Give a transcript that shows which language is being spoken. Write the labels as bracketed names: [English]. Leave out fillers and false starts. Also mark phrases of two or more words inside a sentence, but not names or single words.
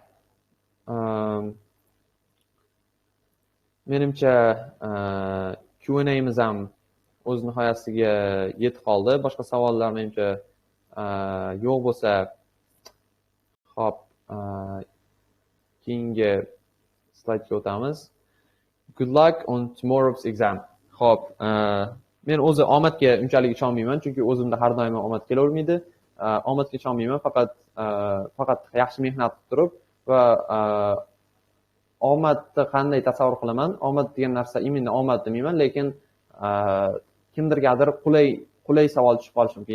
[Uzbek] Menimcha Q&A'miz ham o'z nihoyasiga yetib qoldi. Boshqa savollar menimcha yo'q bo'lsa, xo'p, keyingi slaydga o'tamiz. [English] Good luck on tomorrow's exam. [Uzbek] Xo'p, men o'zi omadga unchalik ishonmayman, chunki o'zimda har doim omad kelavermaydi. Omadga ishonmayman, faqat yaxshi mehnat qilib turib va omadni qanday tasavvur qilaman? Omad degan narsa imminni omad demayman, lekin kimdirgadir qulay qulay savol tushib qolishi mumkin.